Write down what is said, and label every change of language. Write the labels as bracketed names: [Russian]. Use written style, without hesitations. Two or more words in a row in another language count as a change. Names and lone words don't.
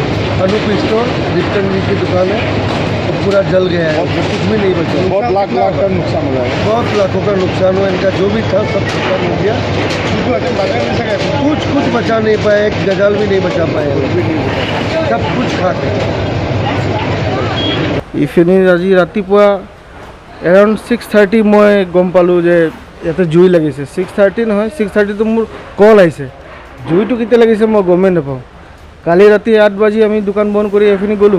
[Hindi] अनूप स्टोर दीपचंद जी की दुकान है, तो पूरा जल गया है, कुछ भी नहीं बचा। बहुत लाख का नुकसान हो जाएगा। बहुत लाखों का नुकसान हुआ, इनका जो भी था सब खत्म हो गया, कुछ बचा नहीं पाया, एक गजाल भी नहीं बचा पाए, सब कुछ खा गए। [Assamese] ইফিনি আজি ৰাতিপুৱা এৰাউণ্ড 6:30 মই গম পালোঁ যে ইয়াতে জুই লাগিছে। 6:30 নহয়, 6:30টো মোৰ কল আহিছে, জুইটো কেতিয়া লাগিছে মই গমেই নাপাওঁ। কালি ৰাতি 8 বাজি আমি দোকান বন্ধ কৰি এইখিনি গ'লোঁ।